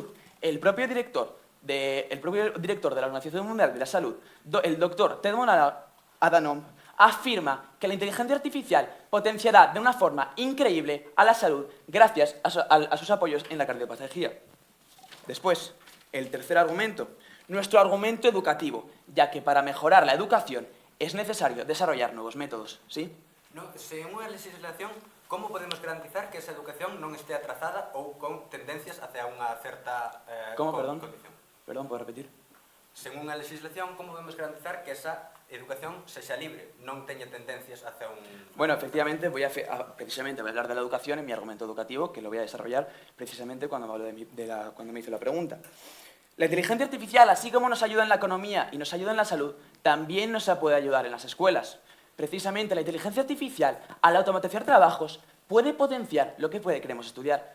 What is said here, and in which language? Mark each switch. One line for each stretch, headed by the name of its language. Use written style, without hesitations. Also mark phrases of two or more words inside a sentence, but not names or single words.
Spanish: El propio director de la Organización Mundial de la Salud, el doctor Tedros Adhanom, afirma que la inteligencia artificial potenciará de una forma increíble a la salud gracias a sus apoyos en la cardiopatología. Después, el tercer argumento, nuestro argumento educativo, ya que para mejorar la educación es necesario desarrollar nuevos métodos, ¿sí?
Galician: No, según a legislación, como podemos garantizar que esa educación non este atrasada ou con tendencias hacia unha certa condición?
Spanish: Perdón, ¿puedo repetir?
Galician: Según a legislación, como podemos garantizar que esa educación sexa libre, non teña tendencias hacia un...
Spanish: Bueno, efectivamente, voy a hablar de la educación en mi argumento educativo, que lo voy a desarrollar precisamente cuando me hizo la pregunta. La inteligencia artificial, así como nos ayuda en la economía y nos ayuda en la salud, también nos puede ayudar en las escuelas. Precisamente la inteligencia artificial, al automatizar trabajos, puede potenciar lo que queremos estudiar.